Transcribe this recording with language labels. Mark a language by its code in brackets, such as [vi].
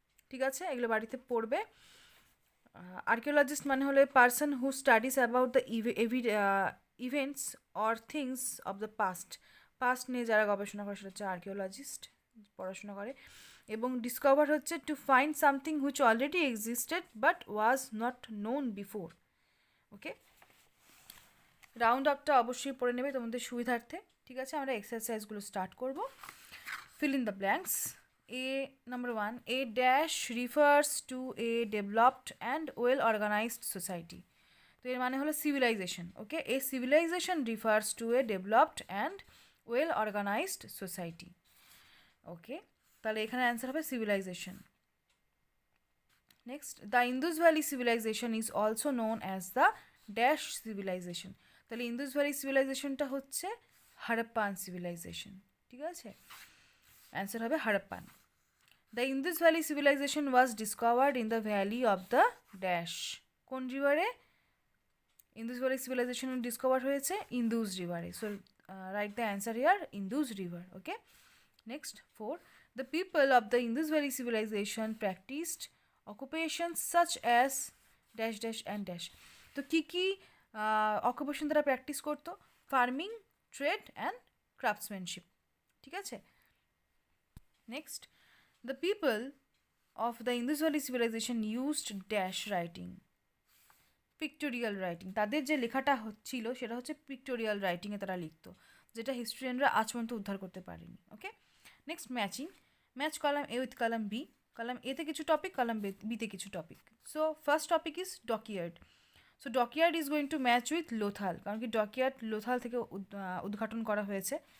[bn] ঠিক আছে, এগুলো বাড়িতে পড়বে। আর্কিওলজিস্ট মানে হলো [en] person who studies about the events or things of the past [bn] নিয়ে যারা গবেষণা করে সেটা হচ্ছে আর্কিওলজিস্ট, পড়াশোনা করে। [en] এবং ডিসকভার হচ্ছে to find something which already existed but was not known before. [bn] Okay, round আপটা অবশ্যই পড়ে নেবে তোমাদের সুবিধার্থে। ঠিক আছে, আমরা এক্সারসাইজগুলো স্টার্ট করব। [en] fill in the blanks. Number 1, a dash refers to a developed and well organized society. [bn] তো এর মানে হলো civilization. [en] Okay, a civilization refers to a developed and well organized society. [bn] Okay, তাহলে এখানে অ্যান্সার হবে civilization. [en] Next, the Indus Valley civilization is also known as the dash civilization. [bn] তাহলে Indus valley সিভিলাইজেশনটা হচ্ছে Harappan civilisation. ঠিক আছে, অ্যান্সার হবে Harappan. [en] The Indus valley civilization was discovered in the valley of the dash. [bn] কোন রিভারে Indus valley civilisation discover হয়েছে? Indus রিভারে। [en] So write the answer here, Indus river. Okay, next 4, the people of the Indus valley civilization practised occupations such as dash dash and dash. [bn] তো কী কী occupation তারা practice করতো? [en] Farming, trade and craftsmanship. [bn] ঠিক আছে, [en] Next, the people of the Indus Valley civilization used dash writing. [bn] Pictorial writing, তাদের যে লেখাটা ছিল সেটা হচ্ছে পিক্টোরিয়াল রাইটিংয়ে তারা লিখতো, যেটা হিস্ট্রিয়ানরা আজ পর্যন্ত উদ্ধার করতে পারেনি। [en] Okay, next matching, match column A with column B, column এতে কিছু topic, column বিতে কিছু topic. So first topic is dockyard. So dockyard is going to match with Lothal, [bn] কারণ কি ডকইয়ার্ড লোথাল থেকে উদ্ঘাটন করা হয়েছে।